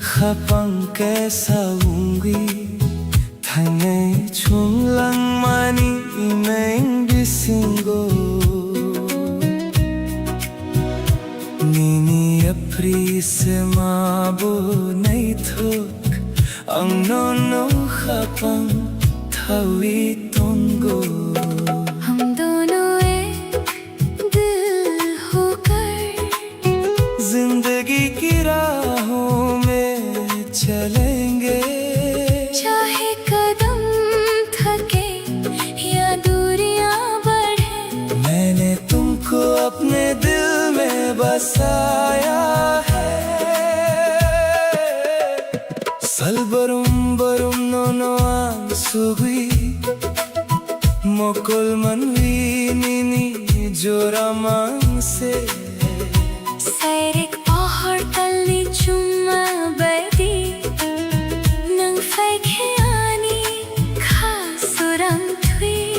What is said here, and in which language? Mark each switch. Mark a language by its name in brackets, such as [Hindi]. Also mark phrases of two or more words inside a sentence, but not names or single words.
[Kok Borok] Kapang kesaungi Thangai chunglang mani imeng bisingo Nini apri se mabo nai thok Ang nono kapang thawi tongo [Hindi] हम दोनों एक दिल होकर जिंदगी की राहों में चलेंगे चाहे कदम थके या दूरियां बढ़े मैंने तुमको अपने दिल में बसाया है [Kok Borok] Salbarum nono ang sugui Mokol manwi nini joramang se Sairik pahar tali chuma badi Nang faikhiani khasuram thui